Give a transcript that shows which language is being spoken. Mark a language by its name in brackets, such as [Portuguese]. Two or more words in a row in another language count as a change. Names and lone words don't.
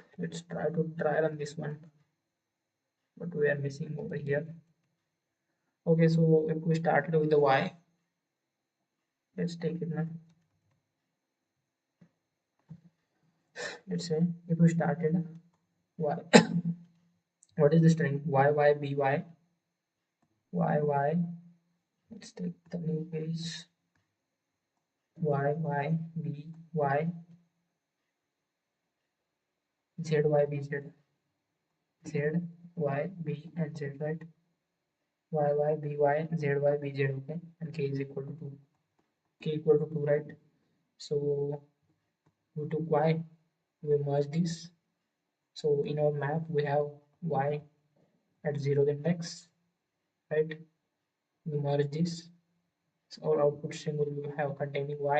[English] Let's try to try run this one, but we are missing over here. Okay, so if we started with the y, let's take it now. Let's say if we started y, what is the string? Y y b y y y. Let's take the new page. Y y b y z y b z z y b and z, right? Y y b y z y b z. Okay, and k is equal to 2. K equal to 2, right? So we took y, we merge this. So in our map we have y at 0th index, right? We merge this, so our output string will have containing y.